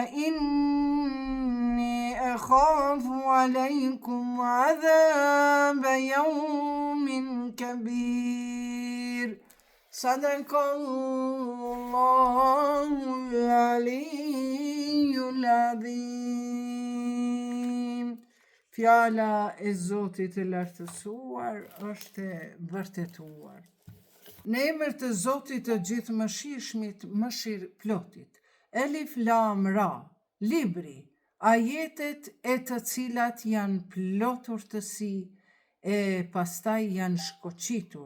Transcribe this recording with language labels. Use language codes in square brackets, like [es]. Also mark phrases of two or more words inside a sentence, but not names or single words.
[ar] فإني أخاف عليكم عذاب يوم كبير صدق الله العلي العظيم. [sq] Fjala e Zotit të lartësuar është e vërtetuar. Në emër të Zotit të gjithë mëshirshmit, mëshirëplotit. Elif Lam Ra, libri, ajetet e të cilat janë plot urtësi e pastaj janë shkoqitur.